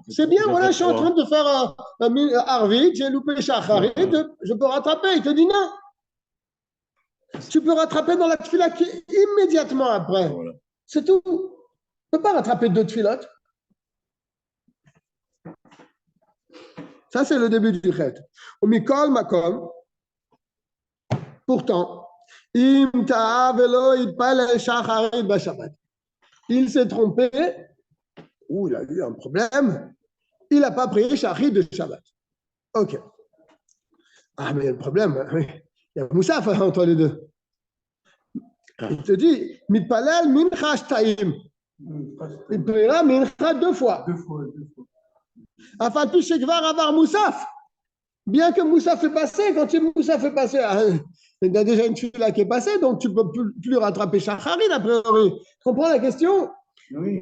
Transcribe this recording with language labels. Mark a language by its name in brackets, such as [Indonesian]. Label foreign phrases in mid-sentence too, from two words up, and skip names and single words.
[French] C'est bien, voilà, je suis en train de faire un arvit, j'ai loupé shacharit, je peux rattraper. Il te dit non. Tu peux rattraper dans la tefila qui est immédiatement après. C'est tout. Tu ne peux pas rattraper 2 tfilotes. Ça, c'est le début du chet. [Hebrew] מכל מקום. [French] Pourtant, il s'est trompé, ou il a eu un problème, il n'a pas prié Shachrit de Shabbat. Ok. Ah, mais le problème, il y a Moussaf entre les deux. Il te dit, [Hebrew] מתפלל מנחה שתיים. [French] Il priera mincha 2 fois. [Hebrew] אף על פי שכבר עבר מוסף. [French] Bien que Moussaf est passé, quand Moussaf est passé, il y a déjà une fila qui est passée, donc tu ne peux plus rattraper Shacharit, a priori. Tu comprends la question? Oui.